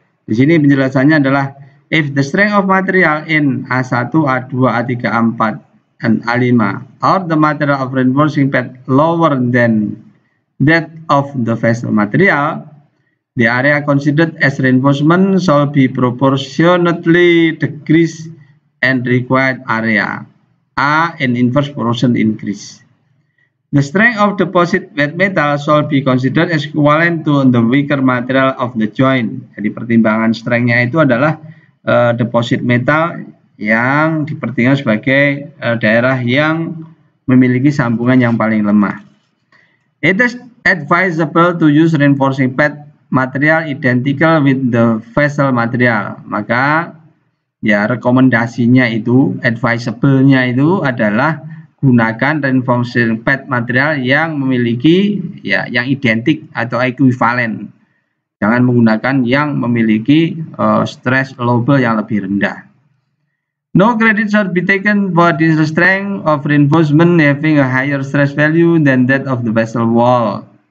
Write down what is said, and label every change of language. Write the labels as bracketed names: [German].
[Indonesian] Di sini penjelasannya adalah [English] if the strength of material in A1, A2, A3, A4, and A5 or the material of reinforcing pad lower than that of the vessel material, the area considered as reinforcement shall be proportionately decreased and required area A in inverse proportion increase. The strength of deposit wet metal shall be considered as equivalent to the weaker material of the joint. [Indonesian] Jadi pertimbangan strength-nya itu adalah deposit metal yang dipertimbangkan sebagai daerah yang memiliki sambungan yang paling lemah. [English] It is advisable to use reinforcing pad material identical with the vessel material. [Indonesian] Maka ya rekomendasinya itu, advisable-nya itu adalah gunakan reinforcing pad material yang memiliki yang identik atau ekuivalen. Jangan menggunakan yang memiliki stress level yang lebih rendah. [English] No credit should be taken for this strength of reinforcement having a higher stress value than that of the vessel wall.